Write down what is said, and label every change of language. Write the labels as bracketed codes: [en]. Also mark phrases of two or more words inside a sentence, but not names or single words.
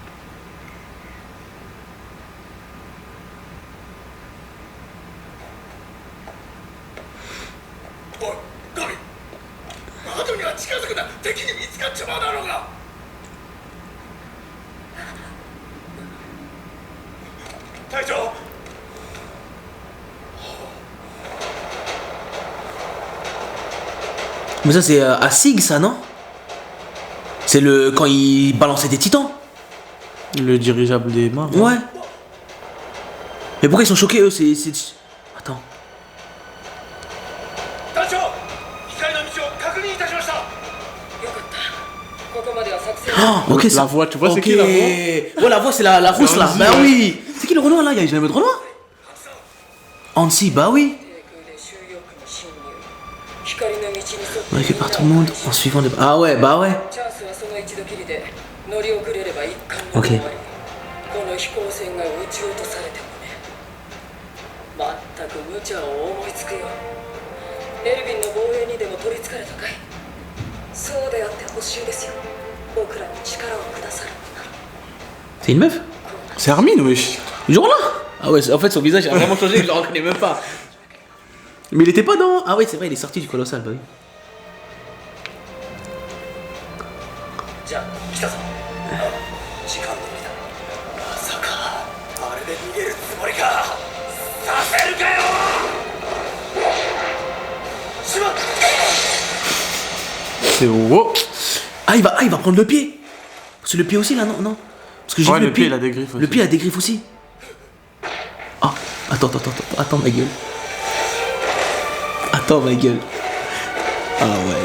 [ja] おいガビ窓には近づくな敵に見つかっちまうだろうが隊長 [fr] Mais ça, c'est à Sig, ça, non? C'est le. Quand il balançait des titans? Le dirigeable des mains. Ouais. Mais pourquoi ils sont choqués, eux? Attends. [ja] 隊長光の道を確認いたしましたよかった。 ここまでは作戦 [fr] Oh, ok, La ça. voix, tu vois, c'est Ok. qui la voix? Ouais, la voix, c'est la rousse là. Hansi, Bah ouais. oui. C'est qui le Renoir là? Il y a jamais de Renoir? Hansi, bah oui. [ja] で収容区に侵入光の道に沿って [fr] On récupère tout le monde en suivant les. Ah ouais, bah ouais. [ja] チャンスはその一度きりで乗り遅れれば一貫が [fr] OK [ja] 終わりこの飛行船が撃ち落とされてもね全く無茶を思いつくよエルヴィンの防衛にでも取りつかれたかいそうであってほしいですよ僕らに力をくださるなら [fr] C'est une meuf? C'est Armin, wesh. Genre là? Ah ouais, en fait son visage a vraiment changé, je le reconnais même pas. Mais il était pas dans. Ah ouais, c'est vrai, il est sorti du colossal, bah oui. [ja] じゃあ来たぞ時間通りだまさかあれで逃げるつもりかさせるかよしまっ [fr] C'est wow. Ah, il va prendre le pied. C'est le pied aussi là, non? Non. Parce que j'ai Ouais, vu le pied, il a des griffes Le aussi. pied a des griffes aussi. Ah, attends ma gueule. Attends ma gueule. Ah ouais.